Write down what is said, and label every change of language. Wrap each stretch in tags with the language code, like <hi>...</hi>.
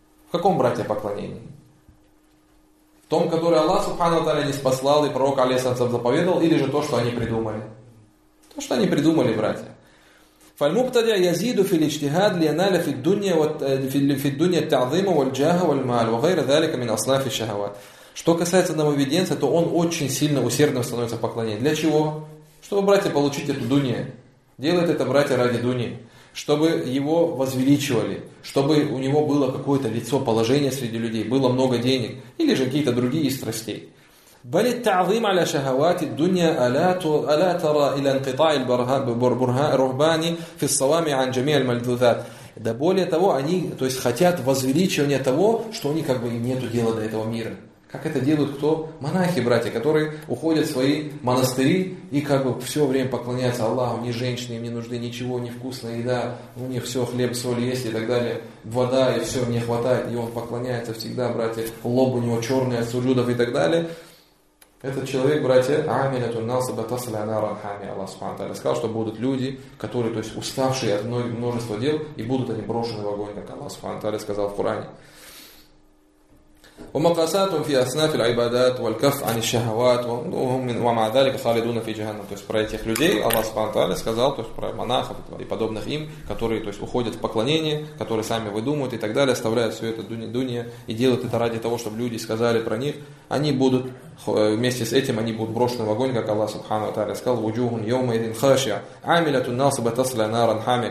<ru>В каком, братья, поклонении? В том, который Аллах, субхану ва тааля, ниспослал, и пророк, алейхиссалям, заповедовал, или же то, что они придумали? То, что они придумали, братья.</ru> <ar>فالمبتدئ يزيد في الاجتهاد لينال في الدنيا في الدنيا التعظيم والجاه والمال وغير ذلك من اصناف الشهوات.</ar> <ru>Что касается нововведенца, то он очень сильно усердно становится в поклонении. Для чего? Чтобы, братья, получить эту дунию. Делает это, братья, ради дунии. Чтобы его возвеличивали. Чтобы у него было какое-то лицо, положение среди людей. Было много денег. Или же какие-то другие страстей.</ru> <ar>بَلِ التَّعْظِيمَ عَلَى شَهَوَاتِ الدُّنْيَا أَلَا تَرَى إِلَى انْقِطَاعِ الرُّهْبَانِ فِي الصَّوَامِعِ عَنْ جَمِيعِ الْمَلْذُوذَاتِ.</ar> <ru>Да более того, они, то есть, хотят возвеличивания того, что у них как бы нету дела до этого мира. Как это делают кто? Монахи, братья, которые уходят в свои монастыри и как бы все время поклоняются Аллаху, ни женщины им не нужны, ничего, ни вкусная еда, у них все, хлеб, соль есть и так далее, вода и все, не хватает, и он поклоняется всегда, братья, лоб у него черный от суджудов и так далее. Этот человек, братья,</ru> <ar>амиля туннаса батасаля анаран хами,</ar> <ru>Аллах субхану тааля, сказал, что будут люди, которые, то есть, уставшие от множества дел, и будут они брошены в огонь, как Аллах субхану тааля сказал в Коране.</ru> <ar>ومقاساتهم في أصناف العبادات والكف عن الشهوات وهم ومع ذلك خالدون في جهنم.</ar> <ru>То есть про этих людей Аллах Субхану Тааля сказал, то есть про монахов и подобных им, которые, то есть, уходят в поклонение, которые сами выдумывают и так далее, оставляют все это дунья и делают это ради того, чтобы люди сказали про них, они будут вместе с этим они будут брошены в огонь, как Аллах Субхану Тааля сказал:</ru> <ar>وجوههم يومئذ خاشعة عاملة الناس بتصل نارا حامية.</ar>